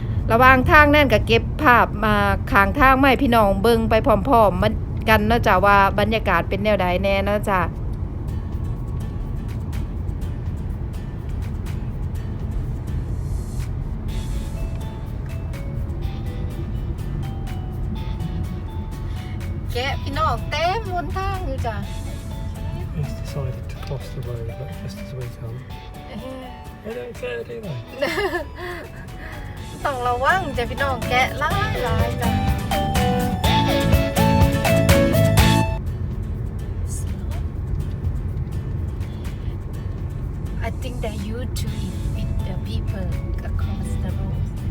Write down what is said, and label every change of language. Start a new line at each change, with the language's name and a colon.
Thai: ระหว่างทางแน่นก็เก็บภาพมาข้างทางมาให้พี่น้องเบิงไปพร้อมๆมันกันเนาะจ้ะว่าบรรยากาศเป็นแนวใดแน่เนาะจ้ะแกะพี่น้องเต็มบนทางอยู่จ้ะ
English: He's decided to cross the road just as we come. They don't care, do they?
Thai: ต้องระวังจ้ะพี่น้องแกะหลายจ้ะ
English: I think they used to eat with the people across the road.